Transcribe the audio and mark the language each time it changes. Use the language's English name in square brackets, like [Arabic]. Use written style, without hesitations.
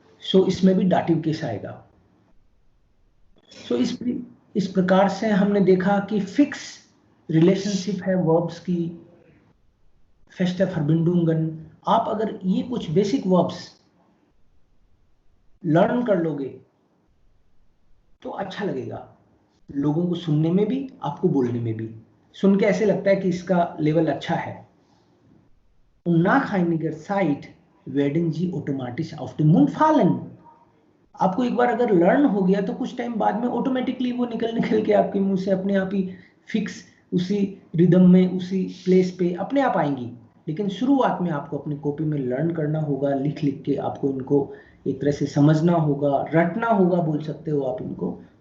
[Hindi] सो इसमें भी dative case आएगा। सो इस प्रकार से हमने देखा कि फिक्स रिलेशनशिप है वर्ब्स की, फेस्टा फर्बिंडुंगन। आप अगर ये कुछ बेसिक वर्ब्स लर्न कर लोगे तो अच्छा लगेगा, लोगों को सुनने में भी, आपको बोलने में भी। सुन के ऐसे लगता है कि इसका लेवल अच्छा है। [German] nach einiger Zeit werden sie automatisch auf den Mund fallen। [Hindi] आपको एक बार अगर लर्न हो गया तो कुछ टाइम बाद में ऑटोमेटिकली वो निकल के आपके मुंह से अपने आप ही फिक्स उसी रिदम में, उसी प्लेस पे अपने आप आएंगी। लेकिन शुरुआत में आपको अपनी कॉपी में लर्न करना होगा, लिख लिख के आपको इनको एक तरह से समझना होगा, रटना होगा, बोल सकते हो आप इनको।